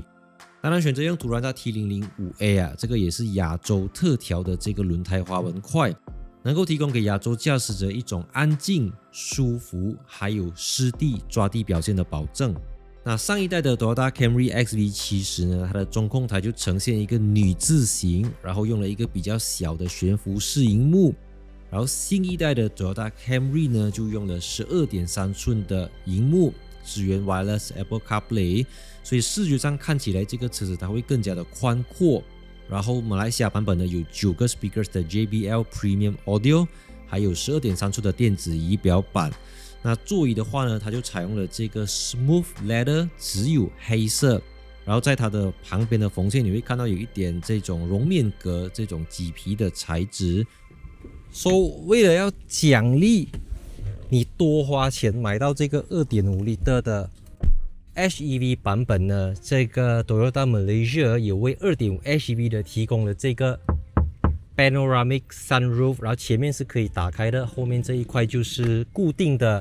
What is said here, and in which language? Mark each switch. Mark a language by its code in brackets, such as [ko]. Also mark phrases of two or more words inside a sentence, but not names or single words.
[zh] 當然選擇用Turanza T005A 這個也是亞洲特調的這個輪胎花紋塊，能夠提供給亞洲駕駛者一種安靜、舒服，還有濕地抓地表現的保證。那上一代的 Toyota Camry XV70 呢，它的中控台就呈現一個女字形，然後用了一個比較小的懸浮式螢幕。然後新一代的 Toyota Camry 呢，就用了12.3寸的螢幕，支援 Wireless Apple CarPlay，所以視覺上看起來這個車子它會更加的寬闊。然後馬來西亞版本呢有9個 speakers 的 JBL Premium Audio， 還有12.3寸的電子儀表板。那座椅的話呢，它就採用了這個 [en] Smooth Leather， [zh] 只有黑色。然後在它的旁邊的縫線你會看到有一點這種絨面革，這種麂皮的材質。為了要獎勵你多花錢買到這個 2.5 litre 的 HEV 版本呢，這個 Toyota Malaysia 有為 2.5 HEV 的提供了這個 [en] Panoramic Sunroof， [zh] 然後前面是可以打開的，後面這一塊就是固定的。